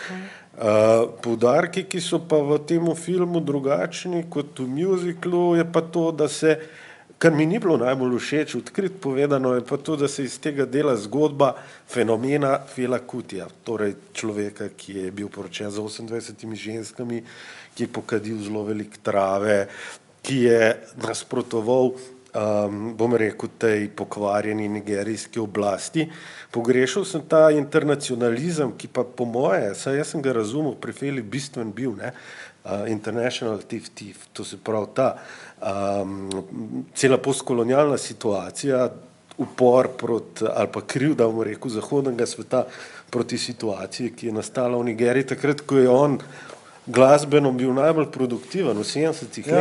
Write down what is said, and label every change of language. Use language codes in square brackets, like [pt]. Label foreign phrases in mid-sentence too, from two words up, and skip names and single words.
[sl] Poudarki, ki so pa v tem filmu drugačni kot v musicalu, je pa to, da se, kar mi ni bilo najbolj všeč, odkrit povedano, je pa to, da se iz tega dela zgodba fenomena Fela Kutija, torej človeka, ki je bil poročen z 28 ženskami, ki je pokadil zelo veliko trave, ki je nasprotoval bom rekel, tej pokvarjeni nigerijski oblasti. Pogrešal sem ta internacionalizem, ki pa po moje, saj jaz sem ga razumel, pri Feli bistven bil, ne, international thief, to se pravi ta cela postkolonialna situacija, upor proti, ali pa krivda, bom rekel, zahodnega sveta proti situaciji, ki je nastala v Nigeriji, takrat, ko je on glasbeno bil najbolj produktiven v 70-ih letih.